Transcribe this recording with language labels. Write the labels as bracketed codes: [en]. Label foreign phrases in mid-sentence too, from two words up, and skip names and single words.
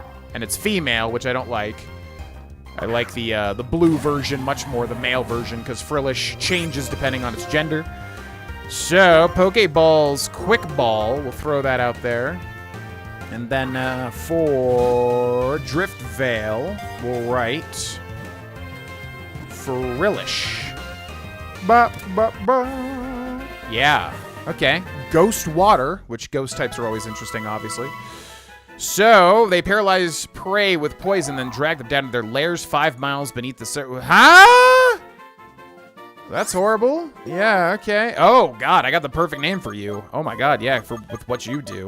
[en] And it's female, which I don't like. I like the blue version much more, the male version, because Frillish changes depending on its gender. So, Pokeball's Quick Ball. We'll throw that out there. And then for Drift Veil, we'll write Frillish. Ba, ba, ba. Yeah. Okay. Ghost Water, which ghost types are always interesting, obviously. So, they paralyze prey with poison, then drag them down to their lairs 5 miles beneath the surface. Huh? That's horrible. Yeah, okay. Oh, God, I got the perfect name for you. Oh, my God, yeah, with what you do.